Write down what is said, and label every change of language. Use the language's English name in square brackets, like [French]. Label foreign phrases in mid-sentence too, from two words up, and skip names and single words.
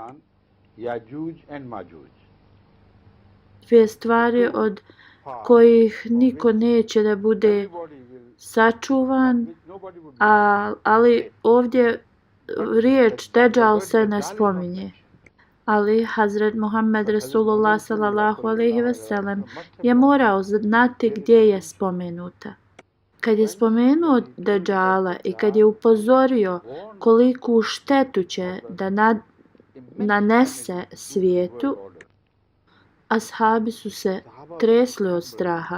[Bosnian] Dvije stvari od kojih niko neće da bude sačuvan, ali ovdje riječ Dejjal se ne spominje. Ali Hazret Muhammed Rasulullah [Arabic] صلى الله عليه وسلم [Bosnian] je morao znati gdje je spomenuta. Kad je spomenuo Dajjala i kad je upozorio koliku štetu će da nanese svijetu, ashabi su se tresli od straha.